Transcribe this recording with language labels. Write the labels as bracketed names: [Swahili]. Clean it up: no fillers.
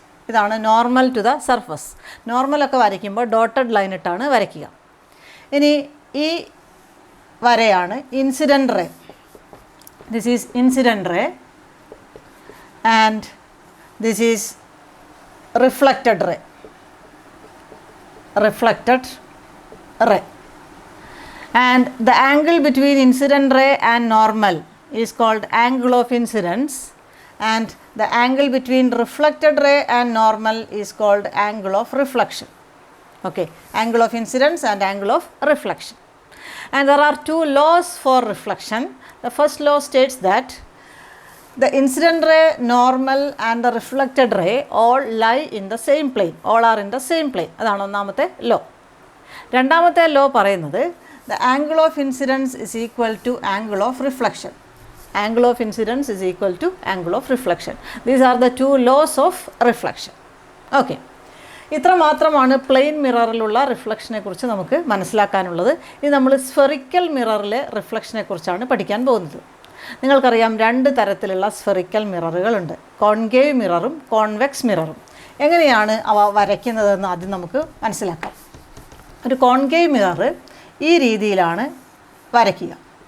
[Malayalam] ഇതാണ് normal to the surface. നോർമലൊക്കെ വരയ്ക്കുമ്പോൾ dotted line ഇട്ടാണ് വരയ്ക്കുക. ഇനി ഈ വരയാണ് incident ray. [English] This is incident ray and this is reflected ray. Reflected ray. And the angle between incident ray and normal is called angle of incidence, and the angle between reflected ray and normal is called angle of reflection. Okay, angle of incidence and angle of reflection. And there are two laws for reflection. The first law states that the incident ray, normal and the reflected ray all lie in the same plane. All are in the same plane. [Malayalam] അതാണ് ഒന്നാമത്തെ law. രണ്ടാമത്തെ law പറയുന്നത് [English] the angle of incidence is equal to angle of reflection. Angle of incidence is equal to angle of reflection. These are the two laws of reflection. Okay. [Malayalam] ഇത്ര മാത്രമാണ് plain മിററിലുള്ള റിഫ്ലക്ഷനെ കുറിച്ച് നമുക്ക് മനസ്സിലാക്കാനുള്ളത്. ഇനി നമ്മൾ സ്ഫെറിക്കൽ മിററിലെ റിഫ്ലക്ഷനെ കുറിച്ചാണ് പഠിക്കാൻ പോകുന്നത്. നിങ്ങൾക്കറിയാം, രണ്ട് തരത്തിലുള്ള സ്ഫെറിക്കൽ മിററുകളുണ്ട്, കോൺകേവ് മിററും കോൺവെക്സ് മിററും. എങ്ങനെയാണ് അവ വരയ്ക്കുന്നതെന്ന് ആദ്യം നമുക്ക് മനസ്സിലാക്കാം. ഒരു കോൺകേവ് മിറർ ഈ രീതിയിലാണ് വരയ്ക്കുക.